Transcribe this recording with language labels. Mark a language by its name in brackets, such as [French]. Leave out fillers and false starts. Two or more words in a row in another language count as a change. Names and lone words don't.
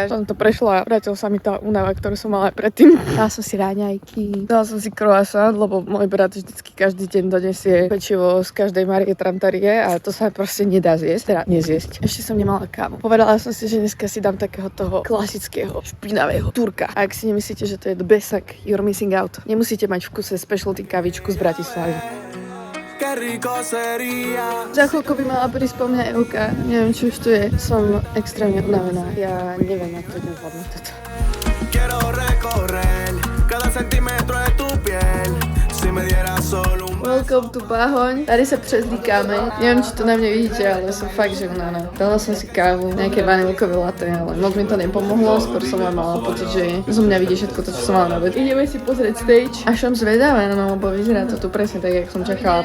[Slovak] Som to prešla a vrátil sa mi tá únava, ktorú som mala aj predtým. Dala som si ráňajky, dala som si croissant, lebo môj brat vždycky každý deň donesie pečivo z každej Marie Trantarie a to sa proste nedá zjesť, teda nezjesť. Ešte som nemala kávu. Povedala som si, že dneska si dám takého toho klasického, špinavého turka. A ak si nemyslíte, že to je [English] the best, [Slovak] tak [English] you're missing out. [Slovak] Nemusíte mať v kuse specialty kavičku z Bratislavy. Za chvíľku by mala prísť po mňa Euka. Neviem, či už tu je. Som extrémne unavená. Ja neviem, ako to nezvládnu toto. [Spanish] Quiero recorrer cada centímetro de tu piel. si me diera solo un [English] Welcome to [Czech] Bahoň. Tady se přezlíkáme. [Slovak] Neviem, či to na mne vidíte, ale som fakt, že unaná. Dala som si kávu, nejaké vanilkové latte, ale moc mi to nepomohlo. Skôr som mala pocit, že zo mňa vidí všetko to, čo som mala na obed. Ideme si pozrieť stage. A som zvedavá, no, lebo vyzerá to tu presne tak, jak som čakala.